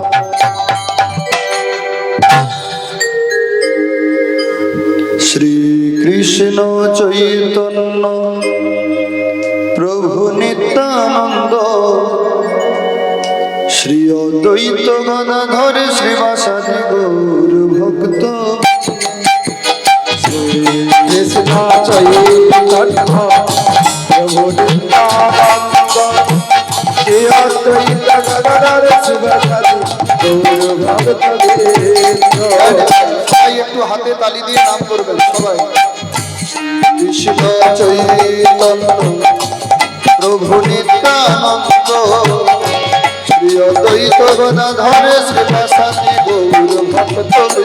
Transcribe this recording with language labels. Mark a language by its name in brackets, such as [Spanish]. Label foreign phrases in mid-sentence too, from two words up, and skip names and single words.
[Sanskrit] श्री कृष्ण चैतन्य प्रभु नित्यानंद श्री अद्वैत गदाधर श्रीवासादि गौर भक्त कृष्ण चैतन्य प्रभु नित्यानंद श्री अद्वैत गदाधर शिवसादि गौर भक्त [Bangla] সবাই একটু হাতে তালি দিয়ে নাম করবেন সবাই। [Sanskrit] কৃষ্ণ চৈতন্য প্রভু নিত্যানন্দ শ্রী অদ্বৈত গদাধর শ্রীবাসাদি গৌর ভক্ত